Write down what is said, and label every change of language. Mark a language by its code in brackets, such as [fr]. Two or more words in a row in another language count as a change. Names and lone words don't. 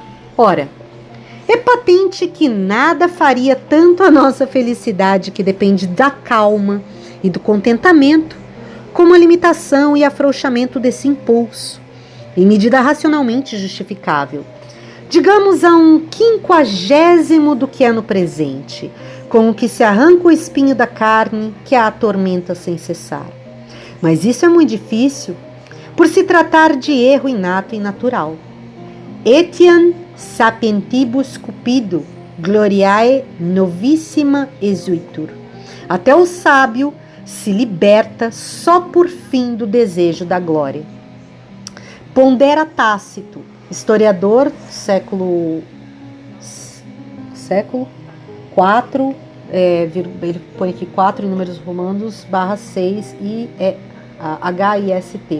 [pt] Ora, é patente que nada faria tanto a nossa felicidade, que depende da calma e do contentamento, como a limitação e afrouxamento desse impulso, em medida racionalmente justificável. Digamos a 1/50 do que é no presente, com o que se arranca o espinho da carne que a atormenta sem cessar. Mas isso é muito difícil, por se tratar de erro inato e natural. [la] Etiam sapientibus cupido, gloriae novissima exuitur. [pt] Até o sábio se liberta só por fim do desejo da glória. Pondera Tácito, historiador século 4, ele põe aqui 4 em números romanos, /6 e HIST.